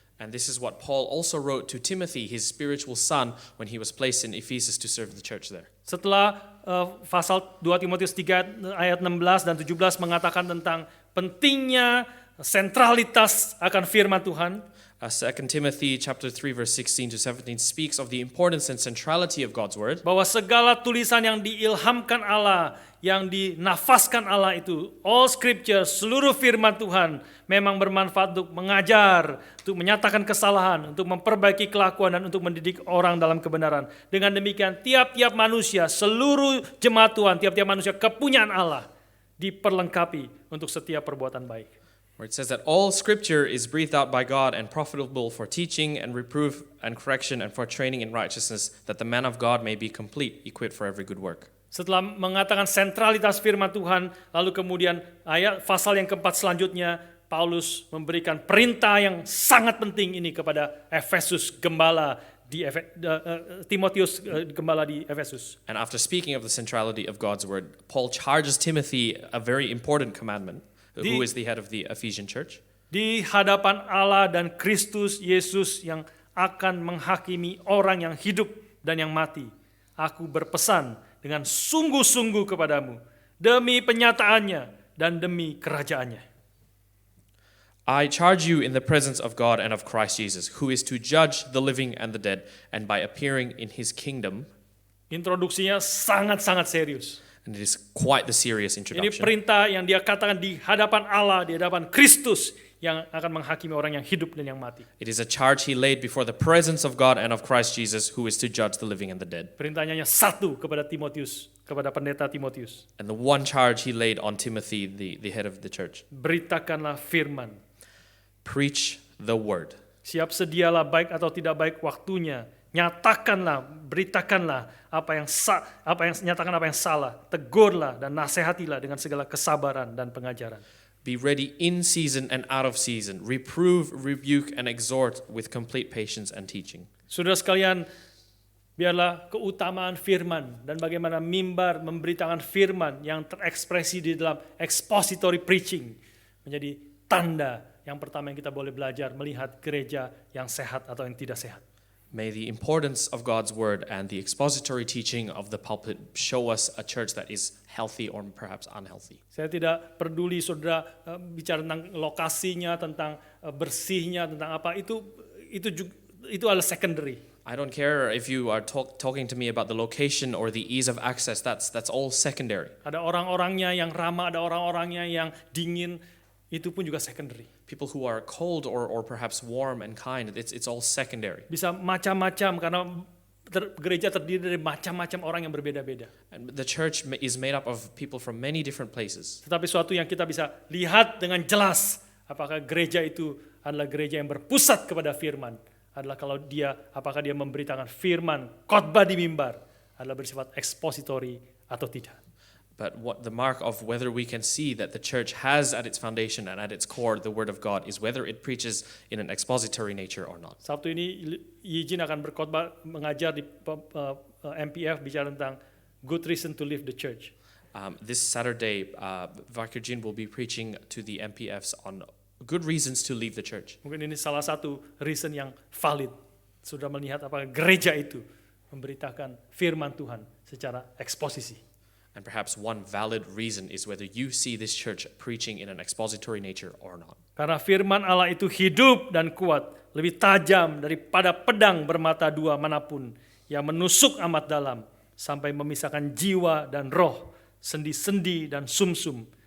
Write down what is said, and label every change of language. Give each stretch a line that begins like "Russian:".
English: And this is what Paul also wrote to Timothy, his spiritual son, when he was placed in Ephesus to serve the church there.
Indonesian: Setelah pasal 2 Timotius 3 ayat 16 dan 17 mengatakan tentang pentingnya sentralitas akan firman Tuhan.
English: 2 Timothy chapter 3 verse 16 to 17 speaks of the importance and centrality of God's word.
Indonesian: Bahwa segala tulisan yang diilhamkan Allah, yang dinafaskan Allah itu,
English: all scripture,
Indonesian: seluruh firman Tuhan memang bermanfaat untuk mengajar, untuk menyatakan kesalahan, untuk memperbaiki kelakuan dan untuk mendidik orang dalam kebenaran. Dengan demikian tiap-tiap manusia, seluruh jemaat Tuhan, tiap-tiap manusia kepunyaan Allah diperlengkapi untuk setiap perbuatan baik.
English: Where it says that all scripture is breathed out by God and profitable for teaching and reproof and correction and for training in righteousness, that the man of God may be complete, equipped for every good work.
Indonesian: Setelah mengatakan sentralitas firman Tuhan, lalu kemudian pasal yang keempat selanjutnya, Paulus memberikan perintah yang sangat penting ini kepada Efesus, gembala di Timotius, gembala di Efesus.
English: And after speaking of the centrality of God's word, Paul charges Timothy a very important commandment. Who is the head of the Ephesian church?
Indonesian: Di hadapan Allah dan Kristus Yesus yang akan menghakimi orang yang hidup dan yang mati, aku berpesan dengan sungguh-sungguh kepadamu demi penyataannya dan demi kerajaannya.
English: I charge you in the presence of God and of Christ Jesus, who is to judge the living and the dead, and by appearing in his kingdom.
Indonesian: Introduksinya sangat-sangat serius.
English: And it is quite the serious
Indonesian: Ini
English: introduction.
Indonesian: perintah yang dia katakan di hadapan Allah, di hadapan Kristus yang akan menghakimi orang yang hidup dan yang mati.
English: It is a charge he laid before the presence of God and of Christ Jesus, who is to judge the living and the dead.
Indonesian: Perintahnya hanya satu kepada Timotius, kepada pendeta Timotius.
English: And the one charge he laid on Timothy, the head of the church.
Indonesian: Beritakanlah firman.
English: Preach the word.
Indonesian: Siap sedialah baik atau tidak baik waktunya. Nyatakanlah, beritakanlah nyatakan apa yang salah, tegurlah dan nasihatilah dengan segala kesabaran dan pengajaran.
English: Be ready in season and out of season. Reprove, rebuke, and exhort with complete patience and teaching.
Indonesian: Saudara sekalian, biarlah keutamaan firman dan bagaimana mimbar memberitakan firman yang terekspresi di dalam expository preaching menjadi tanda yang pertama yang kita boleh belajar melihat gereja yang sehat atau yang tidak sehat.
English: May the importance of God's word and the expository teaching of the pulpit show us a church that is healthy or perhaps unhealthy.
Indonesian: Saya tidak peduli saudara bicara tentang lokasinya, tentang bersihnya, tentang apa itu adalah secondary.
English: I don't care if you are talking to me about the location or the ease of access. That's all secondary.
Indonesian: Ada orang-orangnya yang ramah, ada orang-orangnya yang dingin, itu pun juga secondary.
English: People who are cold or perhaps warm and kind, it's all secondary.
Indonesian: Bisa macam-macam karena gereja terdiri dari macam-macam orang yang berbeda-beda.
English: And the church is made up of people from many different places.
Indonesian: Tetapi suatu yang kita bisa lihat dengan jelas, apakah gereja itu adalah gereja yang berpusat kepada firman, adalah apakah dia memberitakan firman, khotbah di mimbar, adalah bersifat expository atau tidak.
English: But what the mark of whether we can see that the church has at its foundation and at its core the word of God is whether it preaches in an expository nature or not.
Indonesian: Sabtu ini Yijin akan berkhotbah mengajar di MPF bicara tentang
English: good reason to leave the church. This Saturday, Vicar Jin will be preaching to the MPFs on good reasons to leave the church.
Indonesian: Mungkin ini salah satu reason yang valid. Sudah melihat apakah gereja itu memberitakan firman Tuhan secara eksposisi.
English: And perhaps one valid reason is whether you see this church preaching in an expository nature or not.
Indonesian: Karena firman Allah itu hidup dan kuat, lebih tajam daripada pedang bermata dua manapun, yang menusuk amat dalam, sampai memisahkan jiwa dan roh, sendi-sendi dan sumsum.